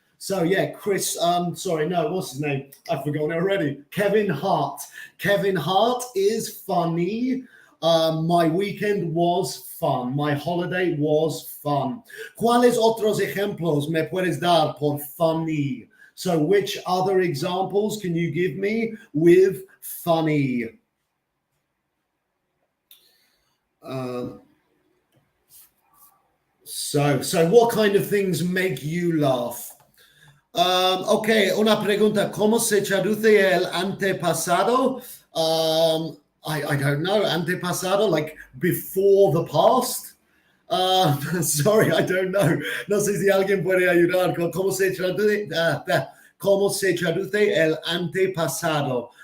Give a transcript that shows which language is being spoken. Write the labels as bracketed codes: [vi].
[en] So yeah, what's his name? I've forgotten already. Kevin Hart. Kevin Hart is funny. My weekend was fun. My holiday was fun. [es] ¿Cuáles otros ejemplos me puedes dar por funny? [en] So which other examples can you give me with funny? So what kind of things make you laugh? [es] Okay, una pregunta. ¿Cómo se traduce el antepasado? [en] I don't know. Antepasado, like before the past? Sorry, I don't know. [es] No sé si alguien puede ayudar. ¿Cómo se traduce el antepasado?